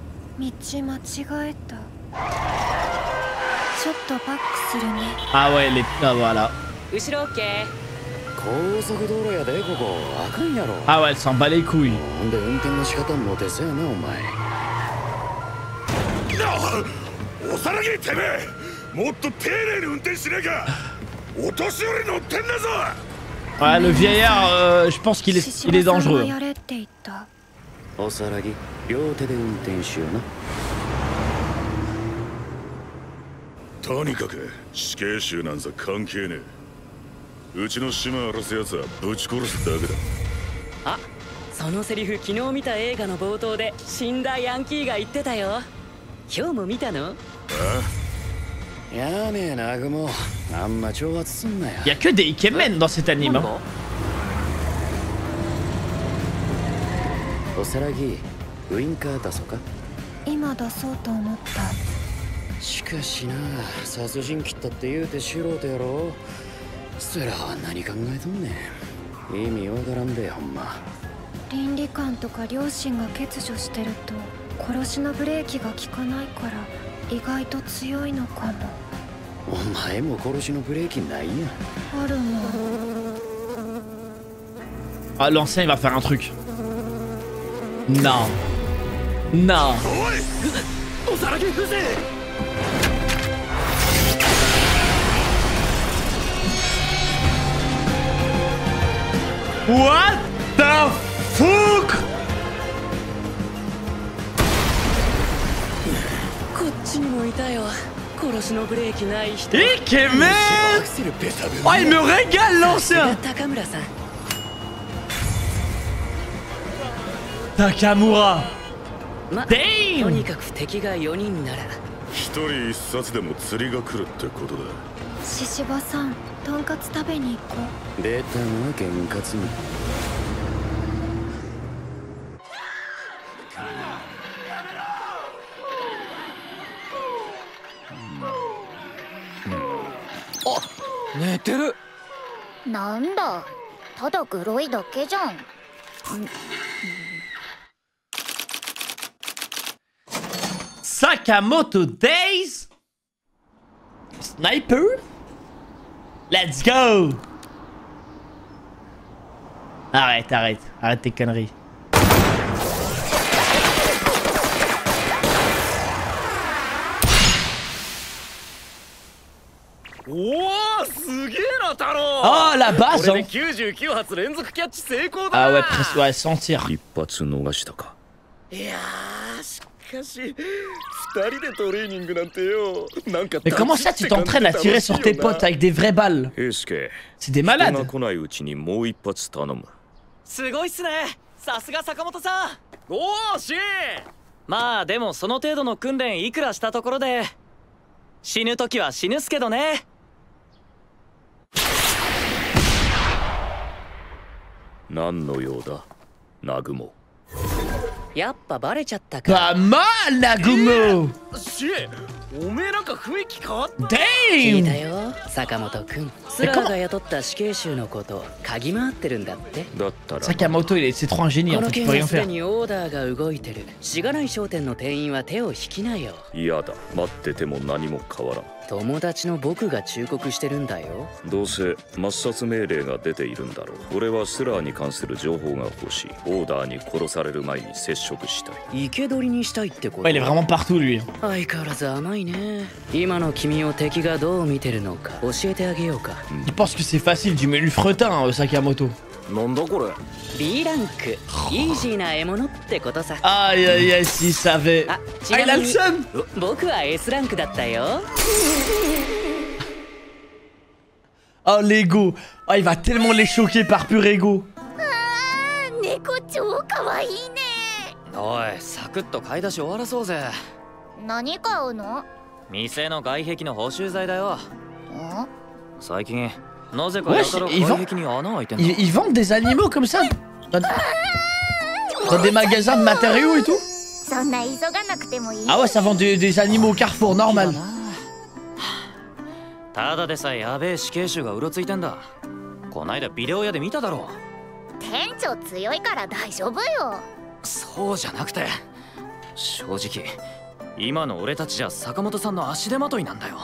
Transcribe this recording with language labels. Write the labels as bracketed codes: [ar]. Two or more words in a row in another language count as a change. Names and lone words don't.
[fr] Ah ouais, les... Ah voilà. Ah ouais, elle s'en bat les couilles. [ja] おさらぎてめえもっと丁寧に運転しねえかお年寄り乗ってんだぞ [fr] Ouais, le vieillard, je pense qu'il est dangereux. [ja] おさらぎ両手で運転しようなとにかく死刑囚なんざ関係ねえうちの島荒らすやつはぶち殺すだけだあ、そのセリフ昨日見た映画の冒頭で死んだヤンキーが言ってたよ今日も見たのああやめえなグモあんま挑発すんなよ [fr] Il y a que des ikemen dans cet anime. Hein. [ja] おさらぎウインカー出そうか今出そうと思った。しかしな殺人鬼ったって言うて素人やろそらは何考えとんねん意味わからんでほんま倫理観とか良心が欠如してると殺しのブレーキが効かないから意外と強いのかもお前も殺しのブレーキないやんあるもん [fr] Ah, l'ancien il va faire un truc. Non. Non. [en] What the fuck? [ja] こっちにもいたよ殺しのブレーキない人 [fr] Ikemen! Oh, il me régale l'ancien! [ja] 高村さん [fr] Takamura! [ja] ま、 [fr] Damn! [ja] とにかく敵が4人なら一人一冊でも釣りが来るってことだ獅子場さんとんかつ食べに行こう出たな験担ぎ寝てるなんだただグロいだけじゃん [fr] Sakamoto Days? [en] Sniper? Let's go! [fr] Arrête, arrête, arrête tes conneries. Oh la base hein. Ah ouais, presque ouais, sans tir. [ja] 一発逃したか [fr] Mais comment ça tu t'entraînes à tirer sur tes potes avec des vraies balles? C'est des malades. [ja] すごいっすねさすが坂本さんおおしまあでもその程度の訓練いくらしたところで死ぬ時は死ぬっすけどね何の用だナグモやっぱバレちゃったか [fr] Pas mal Nagumo! [ja] おめえなんか雰囲気変わった [fr] Damn! [ja] 聞いたよ坂本くんスラーが雇った死刑囚のこと嗅ぎ回ってるんだってだったら [fr] Sakamoto c'est trop un génie [ja] こ [fr] en [ja] の [fr] fait, il [ja] 件 [fr] peut [ja] は [fr] rien [ja] すで [fr] faire. [ja] にオーダーが動いてるしがない商店の店員は手を引きなよ嫌だ待ってても何も変わらん友達の僕が忠告してるんだよどうせ抹殺命令が出ているんだろう俺はスラーに関する情報が欲しいオーダーに殺される前に接触したい生け捕りにしたいってこと [fr] Ouais, il est vraiment partout lui. [ja] 相変わらず甘いね今の君を敵がどう見てるのか教えてあげようか [fr] Il pense que c'est facile, tu mets le fretin Sakamoto. [ja] なんだこれ B ランクイージーな獲物ってことさ [fr] Aïe aïe aïe, s'il savait. [ja] あ [fr] Ah, il a le seum! [ja] 僕は S ランクだったよ [fr] Oh l'ego! Oh, il va tellement les choquer par pur ego. [ja] 猫超かわいいねおいサクッと買い出し終わらそうぜ何買うの店の外壁の補修材だよん最近なぜかやたら外壁に穴開いてんだ [fr] Ils vendent des animaux comme ça dans des magasins de matériaux et tout? [ja] そんな急がなくてもいい [fr] Ah ouais, ça vend des animaux au Carrefour, normal. [ja] ただでさえやべえ死刑囚がうろついてんだこないだビデオ屋で見ただろ店長強いから大丈夫よそうじゃなくて正直今の俺たちじゃ坂本さんの足手まといなんだよ。